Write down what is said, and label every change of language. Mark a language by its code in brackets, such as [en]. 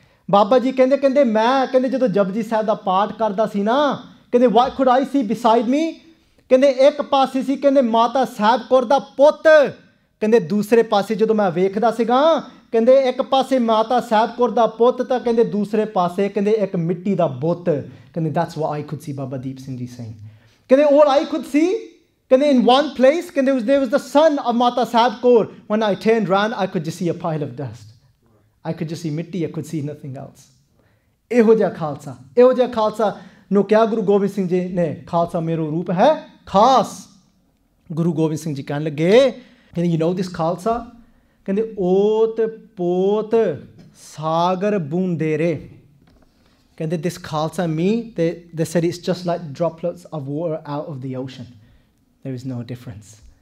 [pa] ਬਾਬਾ ਜੀ ਕਹਿੰਦੇ ਮੈਂ ਕਹਿੰਦੇ ਜਦੋਂ ਜਪਜੀ ਸਾਹਿਬ ਦਾ ਪਾਠ ਕਰਦਾ ਸੀ ਨਾ, ਕਹਿੰਦੇ [en] what could I see beside me? [pa] ਕਹਿੰਦੇ ਇੱਕ ਪਾਸੇ ਸੀ ਕਹਿੰਦੇ ਮਾਤਾ ਸਾਹਿਬ ਕੌਰ ਦਾ ਪੁੱਤ, ਕਹਿੰਦੇ ਦੂਸਰੇ ਪਾਸੇ ਜਦੋਂ ਮੈਂ ਵੇਖਦਾ ਸੀਗਾ, ਕਹਿੰਦੇ ਇੱਕ ਪਾਸੇ ਮਾਤਾ ਸਾਹਿਬ ਕੌਰ ਦਾ ਪੁੱਤ ਤਾਂ ਕਹਿੰਦੇ ਦੂਸਰੇ ਪਾਸੇ ਕਹਿੰਦੇ ਇੱਕ ਮਿੱਟੀ ਦਾ ਬੁੱਤ, ਕਹਿੰਦੇ [en] that's what I could see, Baba Deep Singh ji saying। [pa] ਕਹਿੰਦੇ [en] all I could see, ਕਹਿੰਦੇ in one place, ਕਹਿੰਦੇ there was the son of Mata Sahib Kaur, when I turned round I could just see a pile of dust, I could just see mitti, I could see nothing else। [pa] ਇਹੋ ਜਿਹਾ ਖਾਲਸਾ ਨੂੰ ਕਿਹਾ ਗੁਰੂ ਗੋਬਿੰਦ ਸਿੰਘ ਜੀ ਨੇ, ਖਾਲਸਾ ਮੇਰਾ ਰੂਪ ਹੈ ਖਾਸ। ਗੁਰੂ ਗੋਬਿੰਦ ਸਿੰਘ ਜੀ ਕਹਿਣ ਲੱਗੇ, ਕਹਿੰਦੇ [en] you know this Khalsa, [pa] ਕਹਿੰਦੇ ਓਤ ਪੋਤ ਸਾਗਰ ਬੂੰਦੇਰੇ, ਕਹਿੰਦੇ [en] this Khalsa me, they said it's just like droplets of water out of the ocean, there is no difference।